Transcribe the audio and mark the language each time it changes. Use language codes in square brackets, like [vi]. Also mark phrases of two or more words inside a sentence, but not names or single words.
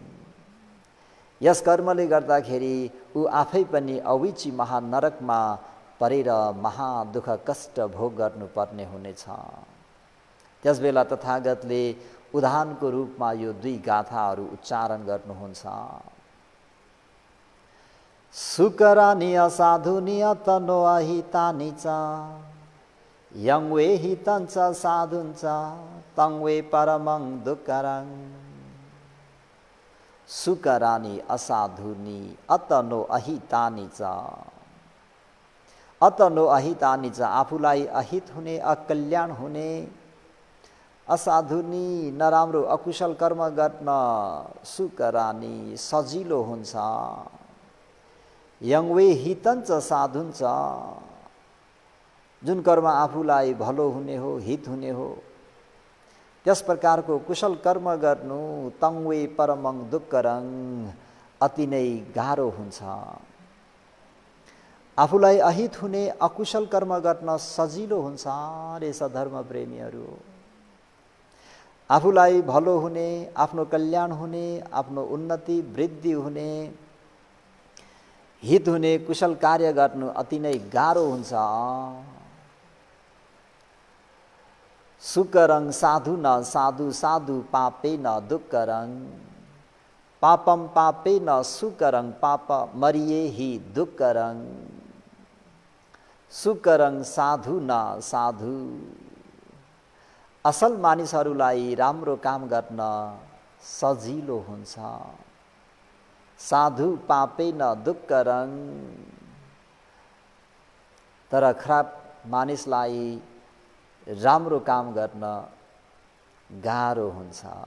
[ne] यस कर्मले गर्दाखेरि ऊ आफै पनि अविची महानरकमा परेर महादुःख कष्ट भोग गर्नुपर्ने हुनेछ। त्यसबेला तथागतले उदाहरणको रूपमा यो 2 गाथाहरू उच्चारण गर्नुहुन्छ। [pi] सुकरानि असाधुनि अतनो अहितानि च, यं वे हितं च साधुं च तं वे परमं दुःकरं। सुकरानि असाधुनि अतनो अहितानि च, अतनो अहितानि च [ne] आफूलाई अहित हुने, अकल्याण हुने, असाधुनि नराम्रो अकुशल कर्म गर्न सुकरानि सजिलो हुन्छ, [pi] यं वे हितं च साधुं च [ne] जुन कर्म आफूलाई भलो हुने हो, हित हुने हो, त्यस प्रकारको कुशल कर्म गर्नु [pi] तं वे परमं दुःकरं [ne] अति नै गाह्रो हुन्छ। आफूलाई अहित हुने अकुशल कर्म गर्न सजिलो हुन्छ रे सधर्म प्रेमीहरू। आफूलाई भलो हुने, आफ्नो कल्याण हुने, आफ्नो उन्नति वृद्धि हुने, हित हुने कुशल कार्य गर्नु अति नै गाह्रो हुन्छ। [pi] सुकरं साधु न साधु साधु पापे न दुःकरं पापम पापे न सुकरं पाप मरिए ही दुःकरं सुकरं साधु न साधु। [ne] असल मानिसहरूलाई राम्रो काम गर्न सजिलो हुन्छ। [pi] साधु पापे न दुःकरं, [ne] तर खराब मानिसलाई राम्रो काम गर्न गाह्रो हुन्छ।